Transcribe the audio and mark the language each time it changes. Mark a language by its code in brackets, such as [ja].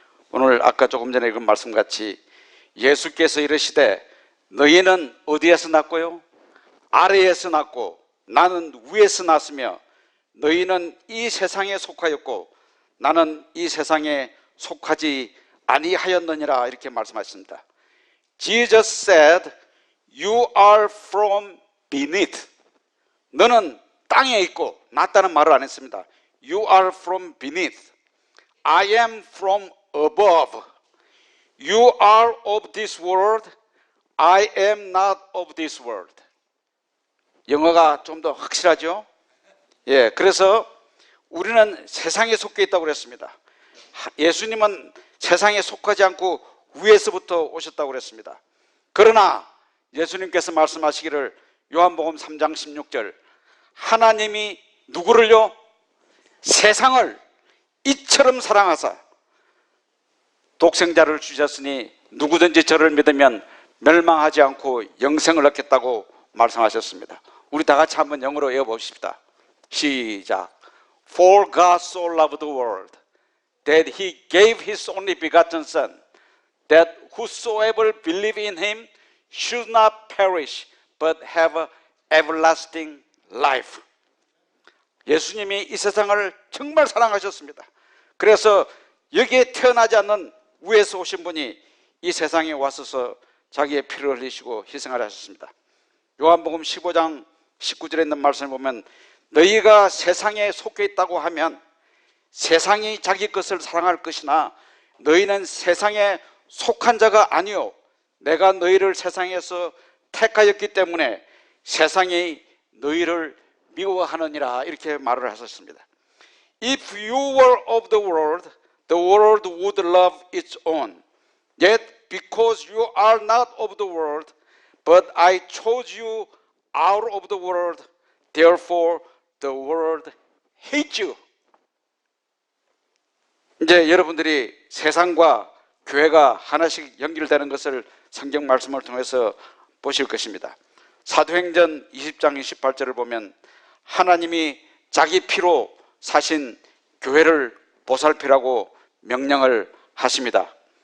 [ko] 오늘 아까 조금 전에 읽은 말씀같이 예수께서 이르시되 너희는 어디에서 났고요? 아래에서 났고 나는 위에서 났으며 너희는 이 세상에 속하였고 나는 이 세상에 속하지 아니하였느니라 이렇게 말씀하십니다. [en] Jesus said, you are from beneath. [ko] 너는 땅에 있고 낮다는 말을 안 했습니다. [en] You are from beneath. I am from above. You are of this world. I am not of this world. [ko] 영어가 좀 더 확실하죠? 그래서 우리는 세상에 속해 있다고 그랬습니다. 예수님은 세상에 속하지 않고 위에서부터 오셨다고 그랬습니다. 그러나 예수님께서 말씀하시기를 요한복음 3장 16절 하나님이 누구를요? 세상을 이처럼 사랑하사 독생자를 주셨으니 누구든지 저를 믿으면 멸망하지 않고 영생을 얻겠다고 말씀하셨습니다. 우리 다 같이 한번 영어로 외워봅시다. 시작. [en] For God so loved the world that He gave His only begotten Son, that whosoever believe in Him should not perish, but have everlasting life. [ko] 예수님이 이 세상을 정말 사랑하셨습니다. 그래서 여기에 태어나지 않는 위에서 오신 분이 이 세상에 와서서 자기의 피를 흘리시고 희생을 하셨습니다. 요한복음 15장 19절에 있는 말씀을 보면 너희가 세상에 속해 있다고 하면 세상이 자기 것을 사랑할 것이나 너희는 세상에 속한 자가 아니요 내가 너희를 세상에서 택하였기 때문에 세상이 너희를 미워하느니라 이렇게 말을 하셨습니다. [en] If you were of the world would love its own. Yet because you are not of the world, but I chose you out of the world, therefore the world hates you. [ko] 이제 여러분들이 세상과 교회가 하나씩 연결되는 것을 성경 말씀을 통해서 보실 것입니다. 사도행전 20장 28절을 보면 하나님이 자기 피로 사신 교회를 보살피라고 명령을 하십니다.